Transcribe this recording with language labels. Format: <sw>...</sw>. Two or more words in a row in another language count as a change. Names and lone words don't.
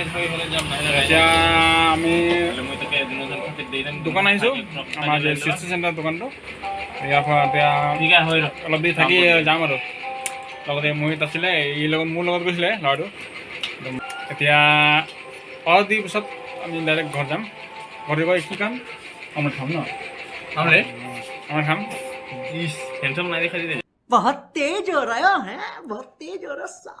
<as>এতিয়া আমি দোকান আহিছোঁ, আমাৰ যে চিষ্টি চেণ্টাৰ দোকানটো, ইয়াৰ পৰা এতিয়া অলপ দেৰি থাকি যাম আৰু। লগতে মোহিত আছিলে, মোৰ লগত গৈছিলে ল'ৰাটো। এতিয়া অলপ দেৰি পিছত আমি ডাইৰেক্ট ঘৰ যাম। ঘৰত গৈ কি খাম? অমলেট খাম ন? অমলেট খাম।</as> <hi>बहुत तेज हो रहा है, बहुत तेज हो रहा है।</hi>